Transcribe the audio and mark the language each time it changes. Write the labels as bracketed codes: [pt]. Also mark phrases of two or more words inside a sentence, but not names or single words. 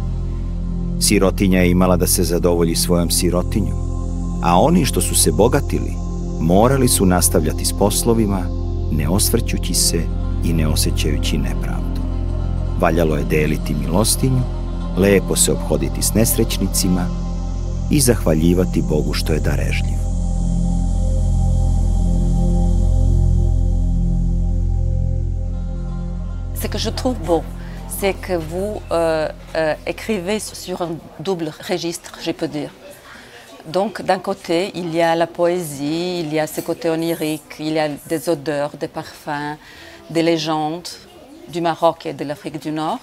[sr] Sirotinja je imala da se zadovolji svojom sirotinjom, a oni što su se bogatili morali su nastavljati s poslovima, ne osvrćući se i ne osjećajući nepravdu. Valjalo je deliti milostinju, lepo se ophoditi s nesrećnicima i zahvaljivati Bogu što je darežljiv. [fr] Ce que je trouve beau, c'est que vous écrivez sur un double registre, je peux dire. Donc, d'un côté, il y a la poésie, il y a ce côté onirique, il y a des odeurs, des parfums, des légendes du Maroc et de l'Afrique du Nord.